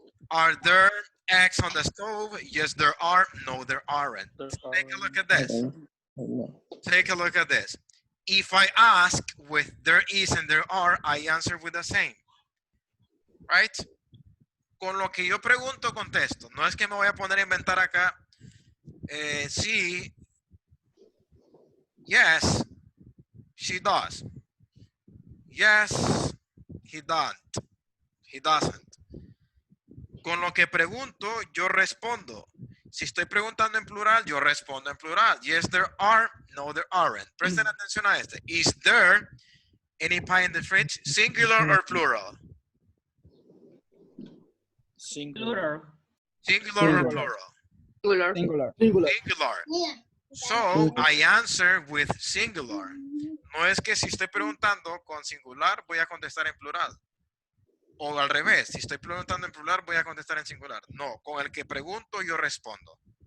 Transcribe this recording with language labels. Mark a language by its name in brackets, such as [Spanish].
[English] Are there eggs on the stove? Yes, there are. No, there aren't. Take a look at this. Take a look at this. If I ask with there is and there are, I answer with the same. [Spanish] Right? Con lo que yo pregunto, contesto. No es que me voy a poner a inventar acá. [English] Sí. Yes. She does. Yes. He doesn't. He doesn't. [Spanish] Con lo que pregunto, yo respondo. Si estoy preguntando en plural, yo respondo en plural. [English] Yes, there are. No, there aren't. [Spanish] Presten atención a este. [English] Is there any pie in the fridge? Singular or plural? Singular. Singular or plural? Singular. Singular. So, I answer with singular. [Spanish] No es que si estoy preguntando con singular, voy a contestar en plural. O al revés, si estoy preguntando en plural, voy a contestar en singular. No, con el que pregunto, yo respondo.